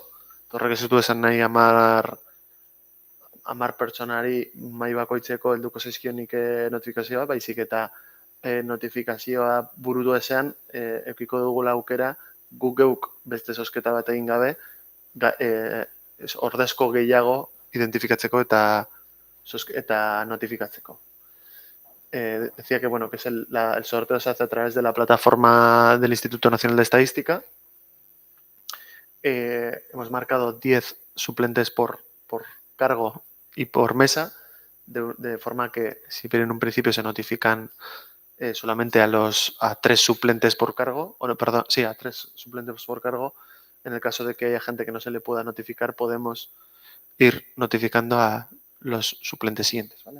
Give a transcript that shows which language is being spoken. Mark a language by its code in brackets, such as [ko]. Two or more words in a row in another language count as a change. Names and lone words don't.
[eu] Horrek ez du esan nahi 10 pertsonari mahai bakoitzeko helduko zaizkionik notifikazioa, baizik eta notifikazioa burutu ezean edukiko dugula aukera guk geuk beste zozketa bat egin gabe ordezko gehiago identifikatzeko eta notifikatzeko. [es] Decía que es el sorteo se hace a través de la plataforma del Instituto Nacional de Estadística. Hemos marcado 10 suplentes por cargo y por mesa, de forma que si bien en un principio se notifican solamente a 3 suplentes por cargo, a 3 suplentes por cargo, en el caso de que haya gente que no se le pueda notificar, podemos ir notificando a los suplentes siguientes, ¿vale?